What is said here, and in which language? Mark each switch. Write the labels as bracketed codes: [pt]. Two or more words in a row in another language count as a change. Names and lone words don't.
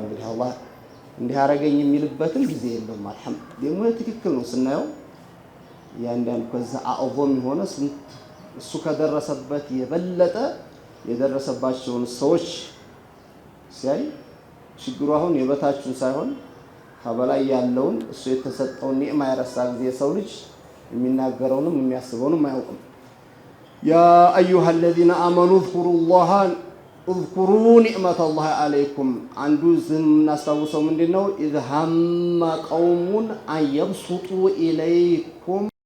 [am] እንግዲህ አላህ እንዲህ አረገኝ የሚልበትን ጊዜ የለውም። አልሐምዱሊላህ ደግሞ ትክክል ነው ስናየው ያንዳንዱ ከዛ አዕዞም የሆነ እሱ ከደረሰበት የበለጠ የደረሰባቸውን ሰዎች ሲያይ ችግሩ አሁን የበታችን ሳይሆን ከበላይ ያለውን እሱ የተሰጠውን ኒዕማ ያረሳ ጊዜ ሰው ልጅ የሚናገረውንም የሚያስበውንም አያውቅም። [ar] يا أيها الذين آمنوا اذكروا نعمة الله عليكم [am] አንዱ ዝም እናስታውሰው ምንድነው? [ar] إذ هم قوم أن يبسطوا إليكم